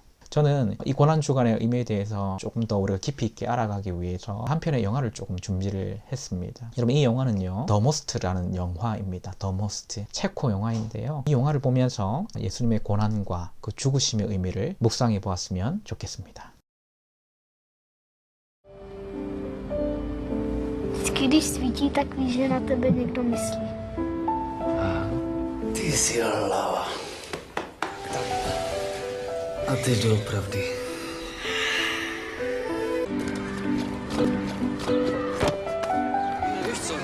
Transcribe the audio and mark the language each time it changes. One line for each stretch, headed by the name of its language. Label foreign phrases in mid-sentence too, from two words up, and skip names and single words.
Korean: 저는 이 고난주간의 의미에 대해서 조금 더 우리가 깊이 있게 알아가기 위해서 한 편의 영화를 조금 준비를 했습니다. 여러분, 이 영화는요 더 모스트라는 영화입니다. 더 모스트, 체코 영화인데요. 이 영화를 보면서 예수님의 고난과 그 죽으심의 의미를 묵상해 보았으면 좋겠습니다.
Czech: Když svítí, tak víš, že na tebe někdo myslí. Ty jsi hlava. A teď doopravdy. Víš co?